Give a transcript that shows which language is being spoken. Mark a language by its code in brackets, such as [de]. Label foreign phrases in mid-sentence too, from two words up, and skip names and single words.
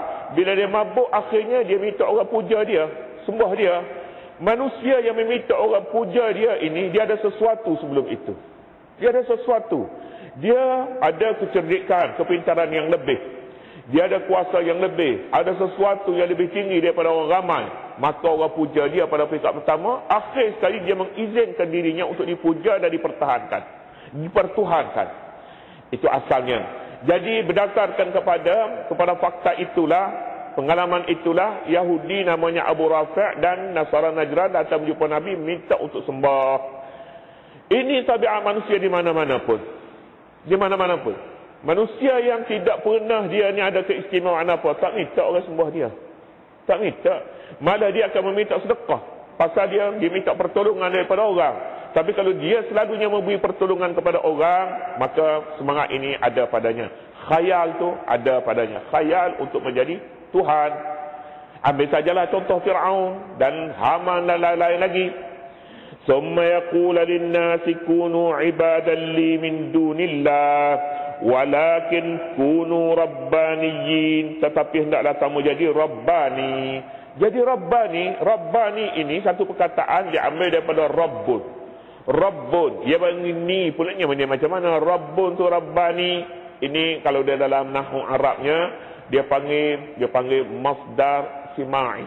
[ms] Bila dia mabuk, akhirnya dia minta orang puja dia, sembah dia. Manusia yang meminta orang puja dia ini, dia ada sesuatu sebelum itu. Dia ada sesuatu. Dia ada kecerdikan, kepintaran yang lebih. Dia ada kuasa yang lebih. Ada sesuatu yang lebih tinggi daripada orang ramai. Maka orang puja dia pada peringkat pertama. Akhir sekali dia mengizinkan dirinya untuk dipuja dan dipertahankan, dipertuhankan. Itu asalnya. Jadi berdasarkan kepada fakta itulah, pengalaman itulah, Yahudi namanya Abu Rafi' dan Nasara Najran datang berjumpa Nabi minta untuk sembah. Ini tabiat manusia di mana-mana pun. Di mana-mana pun. Manusia yang tidak pernah dia ni ada keistimewaan apa, tak minta orang sembah dia. Tak minta. Malah dia akan meminta sedekah. Pasal dia minta pertolongan daripada orang. Tapi kalau dia selalunya memberi pertolongan kepada orang, maka semangat ini ada padanya. Khayal tu ada padanya. Khayal untuk menjadi Tuhan. Ambil sajalah contoh Fir'aun dan Haman dan lain-lain lagi. [ar] ثم يقول للناس كونوا عبادا لي من دون الله ولكن كونوا ربانيين. [ms] Tetapi hendaklah kamu jadi Rabbani. Jadi Rabbani ini satu perkataan diambil daripada Rabbun. Rabbun, dia ini pulanya macam mana? Rabbun tu Rabbani. Ini kalau dia dalam nahwu Arabnya dia panggil [ar] مصدر سماعي.